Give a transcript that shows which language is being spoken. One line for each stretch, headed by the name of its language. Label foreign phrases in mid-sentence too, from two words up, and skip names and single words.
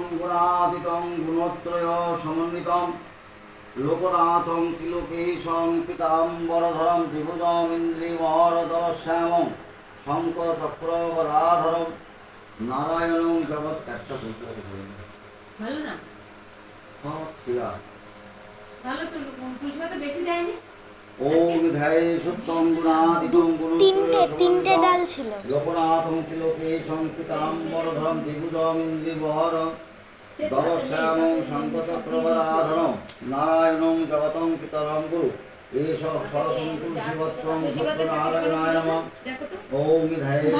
Sanskrit: गुणातीतं गुणत्रय समन्वितं लोकनाथं त्रिलोकेशं पीताम्बरधरं त्रिभुजं इन्द्रियवरदश्यामं शङ्खचक्रगदाधरं नारायणं जगत् একটা
Bangla: ভালো না ছিলা ভালো তো তুলসী পাতা বেশি দেয়নি
Sanskrit: ओम ध्यै सुप्तं गुणातीतं
Bangla: তিনটে ডাল ছিল।
Sanskrit: लोकनाथं त्रिलोकेशं पीताम्बरधरं द्विभुजं इन्द्रियवरं दलश्यामं शङ्खचक्रगदाधरं नारायणं जगतं पितरं गुरु एष सरस्वती तुलसीपत्रं सत्यनारायणाय नमः। ओम ध्यै
Bangla: ভালো
Sanskrit: सुप्तं